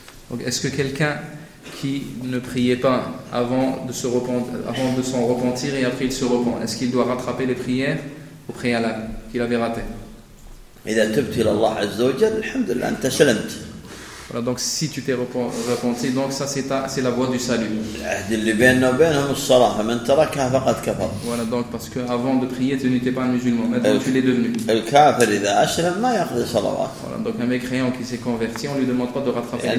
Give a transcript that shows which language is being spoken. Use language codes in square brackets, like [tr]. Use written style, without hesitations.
[fr] Donc, est-ce que quelqu'un qui ne priait pas avant de s'en repentir et après il se repent. Est-ce qu'il doit rattraper les prières au préalable qu'il avait ratées? [ar] إذا تبت إلى الله عز وجل الحمد لله أنت سلمت. [fr] Voilà, donc si tu t'es repenti, donc ça c'est la voie du salut. [ar] العهد اللي بيننا وبينهم الصلاة فمن تركها فقد كفر. [fr] Voilà, donc parce que avant de prier tu n'étais pas un musulman, maintenant tu l'es devenu. [ar] الكافر إذا أسلم ما يقضي صلوات. [fr] Voilà, donc un mécréant qui s'est converti, on lui demande pas de rattraper les